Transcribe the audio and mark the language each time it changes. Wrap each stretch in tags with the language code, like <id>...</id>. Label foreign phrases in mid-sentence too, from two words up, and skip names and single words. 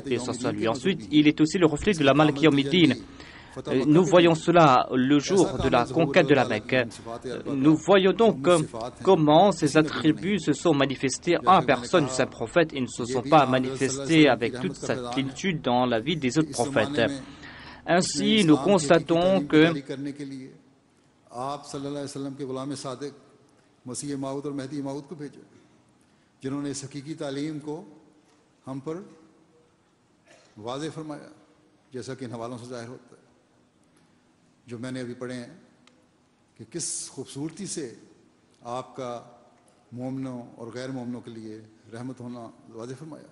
<fr>Ensuite, il est aussi le reflet de la</fr> <ar>مالك يوم الدين.</ar> <fr>Nous voyons cela le jour de la conquête de la Mecque. Nous voyons donc comment ces attributs se sont manifestés en la personne du saint prophète et ne se sont pas manifestés avec toute sa plénitude dans la vie des autres prophètes. Ainsi, nous constatons que</fr> <ur>جو میں نے ابھی پڑھے ہیں کہ کس خوبصورتی سے آپ کا مومنوں اور غیر مومنوں کے لیے رحمت ہونا واضح فرمایا.</ur>